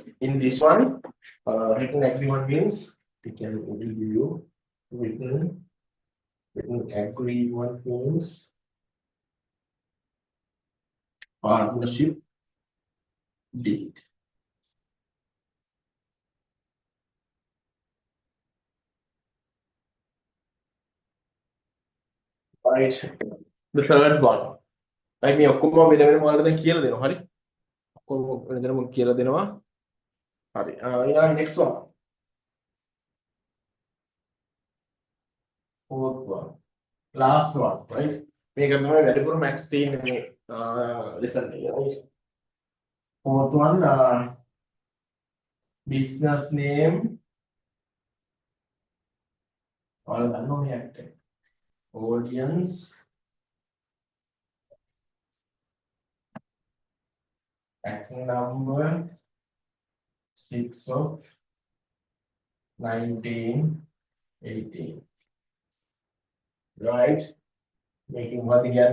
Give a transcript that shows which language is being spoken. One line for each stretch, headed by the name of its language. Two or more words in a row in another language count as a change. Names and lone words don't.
English: In this one, written agreement means we can give you written agreement means partnership deed. Right. The third one. Right,
Sinhala: මේ ඔක්කොම වෙන වෙනම වලට දැන් කියලා දෙනවා. හරි. ඔක්කොම වෙන වෙනම කියලා දෙනවා. හරි.
English: ඊළඟ next one. Fourth one. Last one, right?
Sinhala: මේක තමයි වැඩිපුර max තියෙන්නේ මේ lesson එකේ,
English: right? Fourth one, business name.
Sinhala: ඔයාලා දන්නවා මේ act එක.
English: Audience act number 6 of 19, 18. Right? Making what again?